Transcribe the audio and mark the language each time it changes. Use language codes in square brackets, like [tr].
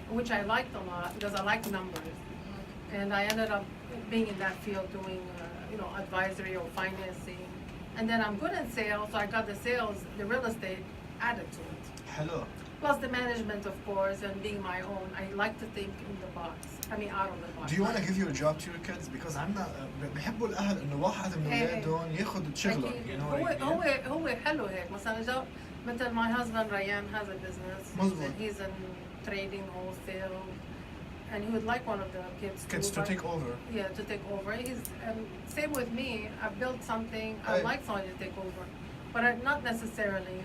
[en] which I liked a lot because I like numbers. And I ended up being in that field doing, advisory or financing. And then I'm good at sales, so I got the sales, the real estate added to it. [ar] حلو. [en] Plus the management, of course, and being my own. I like to think in the box. I mean, out of the box. Do you want to give your job to your kids? Because [ar] عندنا بحبوا الأهل إنه واحد من أولادهم ياخذ شغله. أكيد. [en] You know [ar] هو حلو هيك. مثل [en] my husband Ryan has a business. [ar] مزبوط. [en] He's in trading, wholesale, and he would like one of the kids to take over. Yeah, to take over. Same with me. I've built something. I'd like someone to take over, but not necessarily.